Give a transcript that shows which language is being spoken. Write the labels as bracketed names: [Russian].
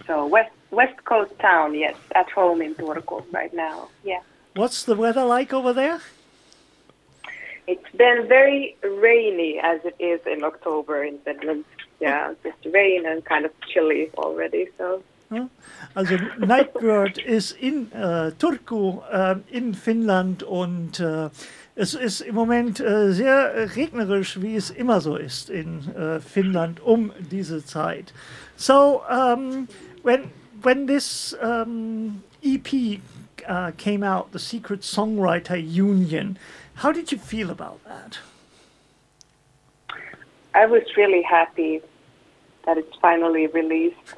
[English] So West Coast town, yes, at home in Turku right now, yeah. What's the weather like over there? It's been very rainy, as it is in October in Finland. Yeah, just rain and kind of chilly already, so... [German] Also Nightbird ist in Turku, in Finnland und es ist im Moment sehr regnerisch, wie es immer so ist in Finnland um diese Zeit. [English] So, when this EP came out, The Secret Songwriter Union, how did you feel about that? I was really happy that it's finally released.